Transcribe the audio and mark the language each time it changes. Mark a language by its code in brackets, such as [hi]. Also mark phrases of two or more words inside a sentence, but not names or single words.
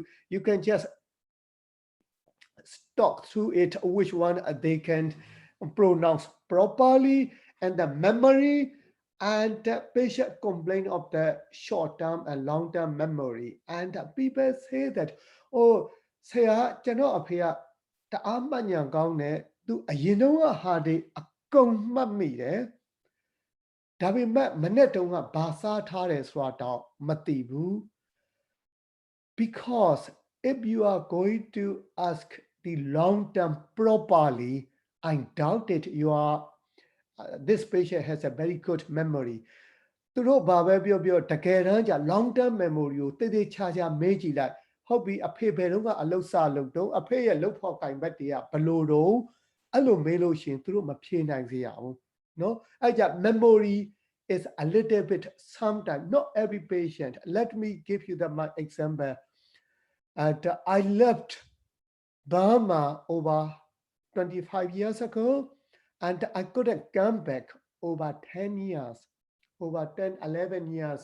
[en] You can just talk through it, which one they can pronounce properly, and the memory. And the patient complain of the short-term and long-term memory. And people say that, [my] oh, ဆရာကျွန်တော်အဖေကတအားမှတ်ဉာဏ်ကောင်းတယ်သူအရင်တော့ဟာဒီအကုန်မှတ်မိတယ်ဒါပေမဲ့မနေ့တုန်းကဘာစားထားတယ်ဆိုတာတော့မသိဘူး [en] because if you are going to ask the long term properly, I doubt it. This patient has a very good memory. [my] သူတို့ဘာပဲပြောပြောတကယ်တမ်းကျ [en] long term memory [my] ကိုတည်တည်ချာချာမေးကြည့်လိုက်ဟုတ်ပြီအဖေဘယ်တော့ကအလုပ်စားလုပ်တော့အဖေရဲ့လုပ်ဖော်ကိုင်ဘက်တွေကဘယ်လိုတော့အဲ့လိုမေးလို့ရှင်သူတို့မဖြေနိုင်စေရဘူးနော်အဲ့ကြ [en] memory is a little bit sometimes not every patient. Let me give you my example. And I left Burma over 25 years ago, and I couldn't come back over 10 years, over 10, 11 years.